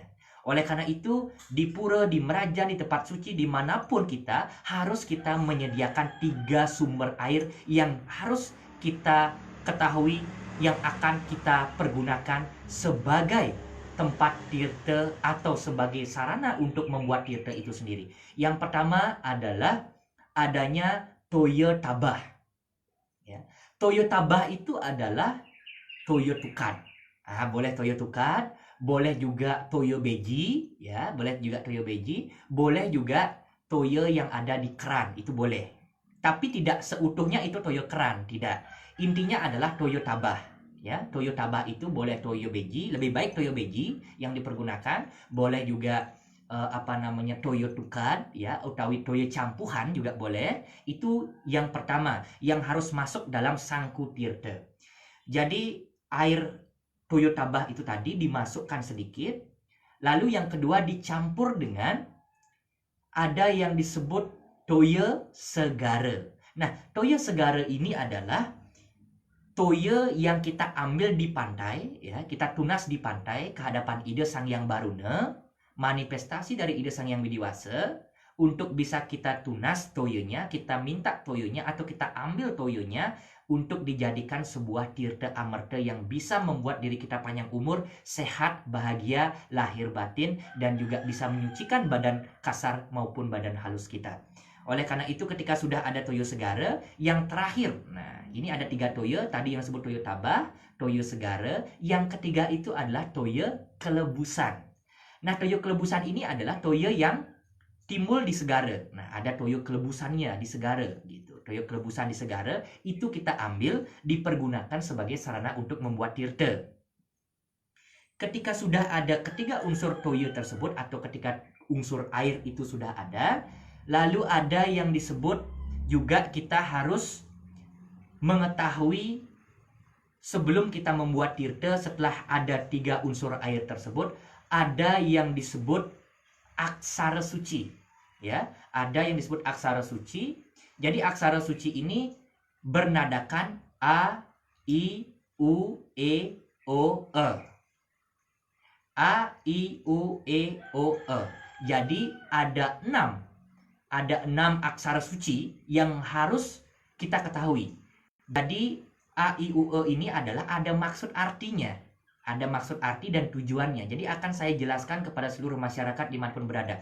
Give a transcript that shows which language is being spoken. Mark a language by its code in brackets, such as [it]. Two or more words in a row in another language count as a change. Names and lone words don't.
[id] Oleh karena itu di pura, di merajan, di tempat suci, dimanapun kita harus kita menyediakan 3 sumber air yang harus kita ketahui yang akan kita pergunakan sebagai tempat tirta atau sebagai sarana untuk membuat tirta itu sendiri. Yang pertama adalah adanya [ban] toyo tabah. [id] Ya. [ban] Toyo tabah [id] itu adalah [ban] toyo tukad. [id] Boleh [ban] toyo tukad, [id] boleh juga [ban] toyo beji, [id] ya, boleh juga [ban] toyo beji, [id] boleh juga toyo yang ada di keran, itu boleh. Tapi tidak seutuhnya itu [ban] toyo keran, [id] tidak. Intinya adalah [ban] toyo tabah. [id] Ya, [ban] toyo tabah [id] itu boleh [ban] toyo beji, [id] lebih baik [ban] toyo beji [id] yang dipergunakan, boleh juga [ban] toyo tukad, [id] ya, [ban] utawi toyo campuhan [id] juga boleh. Itu yang pertama yang harus masuk dalam sangku tirta. Jadi air [ban] toyo tabah [id] itu tadi dimasukkan sedikit, lalu yang kedua dicampur dengan ada yang disebut [ban] toyo segara. [id] Nah, [ban] toyo segara [id] ini adalah toyo yang kita ambil di pantai, ya, kita tunas di pantai ke hadapan Ida Sang Hyang Baruna, manifestasi dari Ida Sang Hyang Widiwasa. Untuk bisa kita tunas toyonya, kita minta toyonya atau kita ambil toyonya untuk dijadikan sebuah tirta amerta yang bisa membuat diri kita panjang umur, sehat, bahagia, lahir batin, dan juga bisa menyucikan badan kasar maupun badan halus kita. Oleh karena itu ketika sudah ada [ban] toyo segara, [id] yang terakhir, nah ini ada 3 toyo, tadi yang disebut [ban] toyo tabah, toyo segara, [id] yang ketiga itu adalah [ban] toyo kelebusan. [id] Nah, [ban] toyo kelebusan [id] ini adalah toyo yang timbul di segara. Nah, ada [ban] toyo kelebusannya [id] di segara gitu. [ban] Toyo kelebusan [id] di segara itu kita ambil dipergunakan sebagai sarana untuk membuat tirta. Ketika sudah ada ketiga unsur toyo tersebut atau ketika unsur air itu sudah ada, lalu ada yang disebut juga kita harus mengetahui sebelum kita membuat tirta, setelah ada 3 unsur air tersebut, ada yang disebut aksara suci, ya, ada yang disebut aksara suci. Jadi aksara suci ini bernadakan A, I, U, E, O, E. A, I, U, E, O, E. Jadi ada 6 aksara suci yang harus kita ketahui. Jadi A, I, U, E ini adalah ada maksud artinya. Ada maksud arti dan tujuannya. Jadi akan saya jelaskan kepada seluruh masyarakat dimanapun berada.